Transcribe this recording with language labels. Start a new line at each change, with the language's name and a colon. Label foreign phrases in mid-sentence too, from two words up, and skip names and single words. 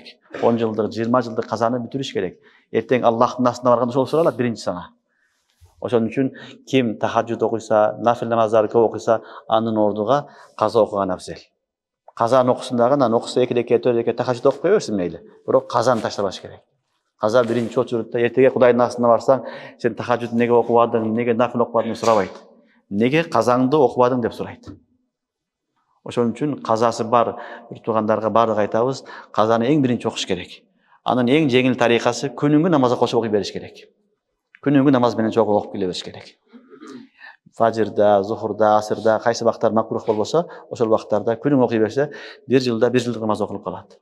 Kyrgyz: 10 жылдык, 20 жылдык казаны бүтүрүш керек. Эртең Аллахтын астына барганда ошол суралат биринчи сага. Ошон үчүн ким тахаджуд окуйса, нафил намаздарды көп окуйса, анын ордуга каза окуган абзел. Казаны окусун дагы, анан окуса 2 рекет, 4 рекет тахаджуд окуп берсин мейли. Бирок казаны таштабаш керек. Каза биринчи очурутта эртеге Кудайдын астына барсаң, сен тахаджуд неге окубадың, неге нафил окубадың деп сурабайт. Неге казаңды окубадың деп сурайт. Ошон үчүн казасы бар бир туугандарга баардык айтабыз, казаны эң биринчи окуш керек. Анын эң жеңил тарикасы күнүнгө намазга кошуп окуй бериш керек. Күнүнгө намаз менен чогуу окуп келе бериш керек. Фажырда, зухурда, асырда кайсы вакыттар макрух болбосо, ошол вакыттарда күнүнгө окуй берсе, 1 жылда 1 жылдык намаз окулуп калат.